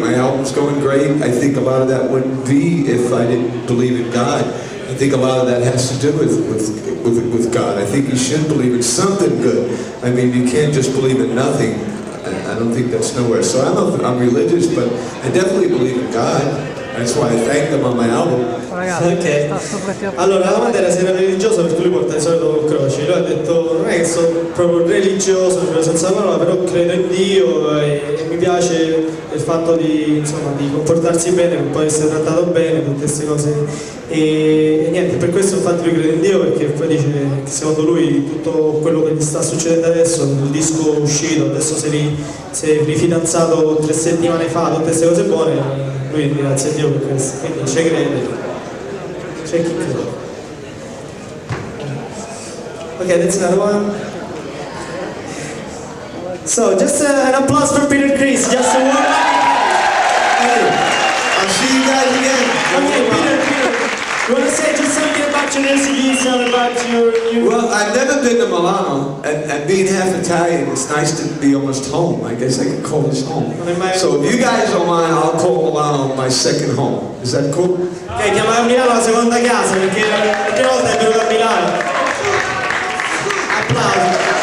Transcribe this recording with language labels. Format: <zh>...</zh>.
<en>My album's going great. I think a lot of that wouldn't be if I didn't believe in God. I think a lot of that has to do with God. I think you should believe in something good. I mean, you can't just believe in nothing. I don't think that's nowhere. So I don't know if I'm religious, but I definitely believe in God. That's why I thank them on my album.</en> <it>Ok, allora la domanda era se era religioso, perché lui porta di solito croci. Lui ha detto non è che sono proprio religioso, senza parola, però credo in Dio e mi piace il fatto di comportarsi bene, che può essere trattato bene, tutte queste cose. E niente, per questo infatti lui crede in Dio, perché poi dice che secondo lui tutto quello che gli sta succedendo adesso, il disco uscito, adesso si è rifidanzato 3 settimane fa, tutte queste cose buone. Lui grazie a Dio per questo, quindi ci crede. C'è chi crede.</it> <en>Okay, that's another one. So, just an applause for Peter Criss, just a word. Hey, I'll see you guys again. Okay, Peter, you want to say just something about your recipe, about your... Well, I've never been to Milano, and being half Italian, it's nice to be almost home. I guess I can call this home. So if you guys don't mind, I'll call Milano my second home. Is that cool?</en> <it>Ok, chiamare Milano la seconda casa, perché la prima volta è venuto a Milano. Applausi.</it>